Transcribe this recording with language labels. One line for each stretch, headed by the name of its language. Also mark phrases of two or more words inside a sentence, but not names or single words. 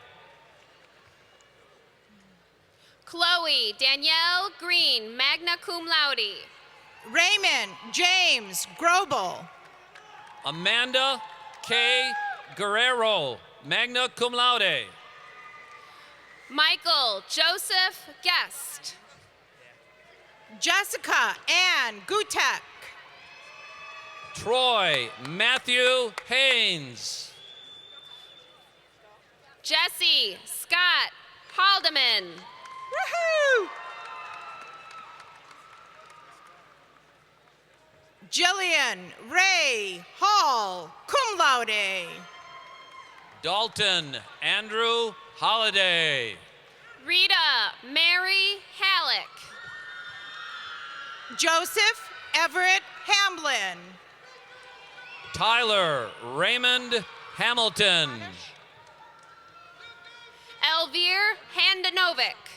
English: Chloe Danielle Green,
Latin: magna cum laude.
English: Raymond James Grobel. Amanda K. Guerrero,
Latin: magna cum laude.
English: Michael Joseph Guest. Jessica Ann Gutek. Troy Matthew Haynes. Jesse Scott Haldeman. Woohoo! Jillian Ray Hall,
Latin: cum laude.
English: Dalton Andrew Holiday. Rita Mary Halleck. Joseph Everett Hamblin. Tyler Raymond Hamilton. Elvire Handanovic.